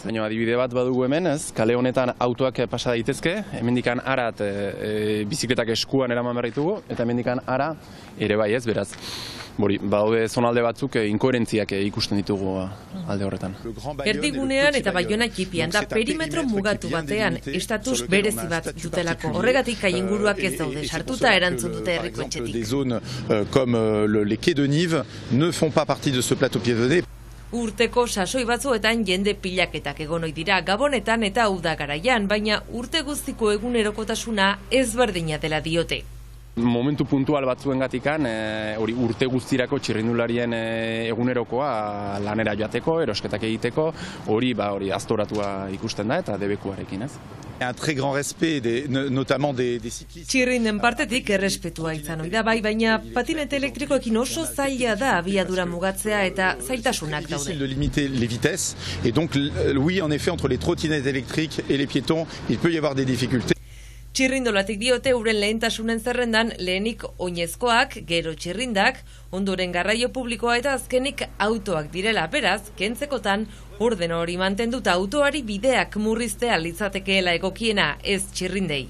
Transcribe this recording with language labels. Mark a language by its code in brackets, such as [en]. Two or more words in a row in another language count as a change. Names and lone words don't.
[eu] Baina adibide bat badugu hemen, ez? Kale honetan autoak pasa daitezke, hemendikan arat bizikletak eskuan eraman behar ditugu, eta hemendikan ara ere bai, ez? Beraz, baude zonalde batzuk inkoherentziak ikusten ditugu alde horretan. Erdigunean eta Baiona txipian da perimetro mugatu batean estatus berezi bat dutelako. Horregatik inguruak ez daude sartuta erantzun dute herriko etxetik. [fr] Des zones comme les quais de Nive ne font pas partie de ce plateau piétonné. [eu] Urteko sasoi batzuetan jende pilaketak egon ohi dira Gabonetan eta uda garaian, baina urte guztiko egunerokotasuna ezberdina dela diote. Momentu puntual batzuengatikan hori urte guztirako txirrindularien egunerokoa lanera joateko, erosketak egiteko, hori aztoratua ikusten da eta debekuarekin, ez? [fr] Un très grand respect notamment des cyclistes. [eu] Txirrinden partetik errespetua izan ohi da bai, baina patinete elektrikoekin oso zaila da abiadura mugatzea eta zailtasunak daude. [fr] Difficile de limiter les vitesses et donc oui en effet entre les trottinettes électriques et les piétons, il peut y avoir des difficultés. [eu] Txirrindolatik diote euren lehentasunen zerrendan lehenik oinezkoak, gero txirrindak, ondoren garraio publikoa eta azkenik autoak direla, beraz, kentzekotan orden hori mantenduta autoari bideak murriztea litzatekeela egokiena, ez txirrindei.